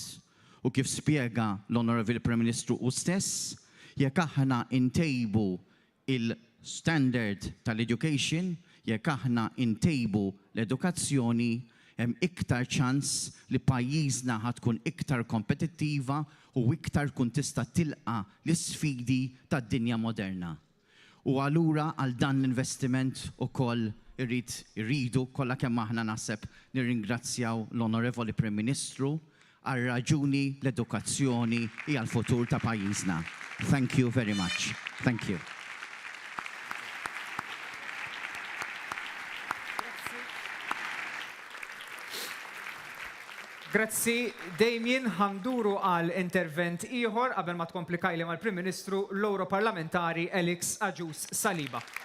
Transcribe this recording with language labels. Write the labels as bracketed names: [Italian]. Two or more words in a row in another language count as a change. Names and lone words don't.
[Maltese] U kif spjega l-Onorevoli Prim Ministru u stess, jekk aħna ntejbu il-standard tal-education, jekk aħna intejbu l-edukazzjoni, hemm iktar ċans li pajjiżna ħatkun iktar kompetittiva u iktar kun tista' tilqa l-isfidi tad-dinja moderna. U allura għal dan l-investiment ukoll irridu kollha kemm aħna naħseb nirringrazzjaw l-Onorevoli Prim Ministru għal raġuni l-edukazzjoni hija l-futur ta' pajjiżna. [English] Thank you very much. Thank you. [Maltese] Grazzi, Damien, ħanduru għal intervent ieħor qabel ma tkomplikajli mal-Prim Ministru l-Europarlamentari Elix Agius Saliba.